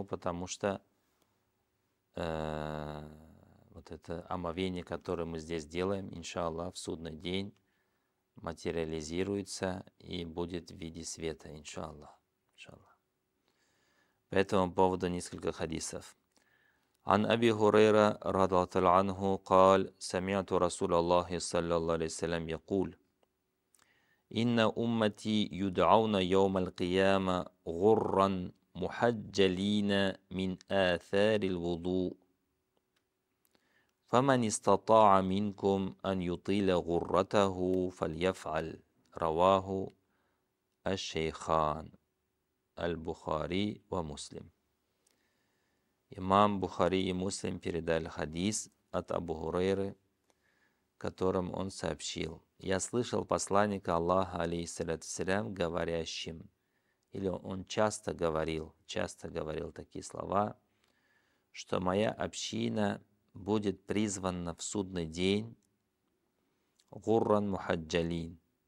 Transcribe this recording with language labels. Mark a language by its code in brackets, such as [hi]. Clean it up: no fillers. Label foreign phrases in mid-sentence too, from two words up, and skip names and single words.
[ru] Потому что вот это омовение, которое мы здесь делаем, иншаллах, в судный день материализируется и будет в виде света, иншаллах. По этому поводу несколько хадисов. [ar] عن أبي هريرة رضي الله عنه قال سمعت رسول الله صلى الله عليه وسلم يقول إن أمتي يدعون يوم القيامة غرا محجلين من آثار الوضوء فمن استطاع منكم أن يطيل غرته فليفعل رواه الشيخان البخاري ومسلم. [ru] Имам Бухари и Муслим передали хадис от Абу Хурейры, которым он сообщил: «Я слышал посланника Аллаха, [ar] عليه الصلاة والسلام, [ru] говорящим», или он часто говорил такие слова, что моя община будет призвана в судный день [ar] غرا محجلين.